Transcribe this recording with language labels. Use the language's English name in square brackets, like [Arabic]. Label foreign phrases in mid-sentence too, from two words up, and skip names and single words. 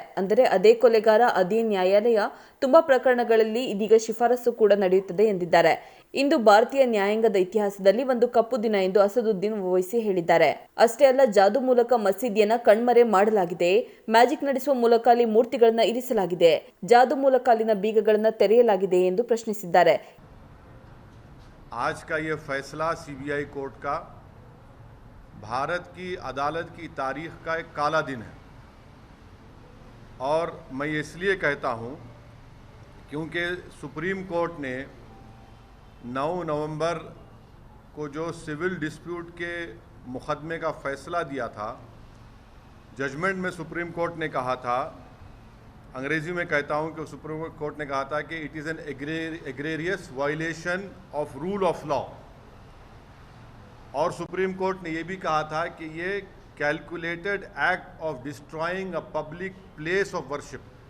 [Kannada] ಅಂದರೆ ಅದೇ ಕೊಲೆಗಾರ, ಅದೇ ನ್ಯಾಯಾಲಯ, ತುಂಬಾ ಪ್ರಕರಣಗಳಲ್ಲಿ ಇದೀಗ ಶಿಫಾರಸು ಕೂಡ ನಡೆಯುತ್ತದೆ ಎಂದಿದ್ದಾರೆ. ಇಂದು ಭಾರತೀಯ ನ್ಯಾಯಾಂಗದ ಇತಿಹಾಸದಲ್ಲಿ ಒಂದು ಕಪ್ಪು ದಿನ ಎಂದು ಅಸದುದ್ದೀನ್ ಓವೈಸಿ ಹೇಳಿದ್ದಾರೆ. ಅಷ್ಟೇ ಅಲ್ಲ, ಜಾದು ಮೂಲಕ ಮಸೀದಿಯನ್ನ ಕಣ್ಮರೆ ಮಾಡಲಾಗಿದೆ, ಮ್ಯಾಜಿಕ್ ನಡೆಸುವ ಮೂಲಕ ಅಲ್ಲಿ ಮೂರ್ತಿಗಳನ್ನ ಇರಿಸಲಾಗಿದೆ, ಜಾದು ಮೂಲಕ ಅಲ್ಲಿನ ಬೀಗಗಳನ್ನ ತೆರೆಯಲಾಗಿದೆ ಎಂದು ಪ್ರಶ್ನಿಸಿದ್ದಾರೆ. [Hindi] आज का ये फैसला सीबीआई कोर्ट का भारत की अदालत की तारीख का एक काला दिन है और मैं इसलिए कहता हूं क्योंकि सुप्रीम कोर्ट ने 9 नवंबर को जो [English] civil dispute [Hindi] के मुकदमे का फैसला दिया था, जजमेंट में सुप्रीम कोर्ट ने कहा था, अंग्रेजी में कहता हूं कि सुप्रीम कोर्ट ने कहा था कि [English] it is an egregious violation of rule of law, [Hindi] और सुप्रीम कोर्ट ने यह भी कहा था कि ये [English] calculated act of destroying a public place of worship.